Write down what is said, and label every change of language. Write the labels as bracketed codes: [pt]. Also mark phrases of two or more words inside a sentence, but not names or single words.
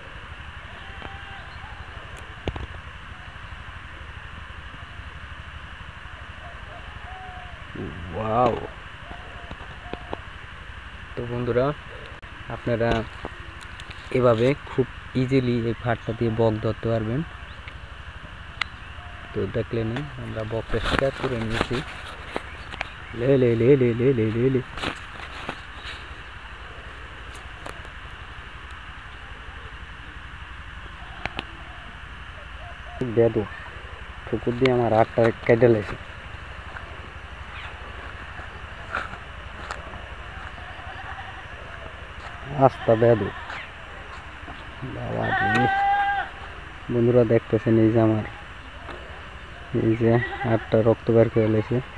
[bn] ওয়াও! তো বন্ধুরা আপনারা এভাবে খুব ইজিলি এই ফাটটা দিয়ে বক ধরতে পারবেন। তো দেখলেন আমরা বকটা শিকার করে নিয়েছি। লে লে লে লে লে লে লে লে। বেদো ঠুকুর দিয়ে আমার হাতটা কেটে লেছে। আস্তা বেদো বাবা। বন্ধুরা দেখতেছেন এই যে আমার এই যে হাতটা রক্ত বের করে লেছে।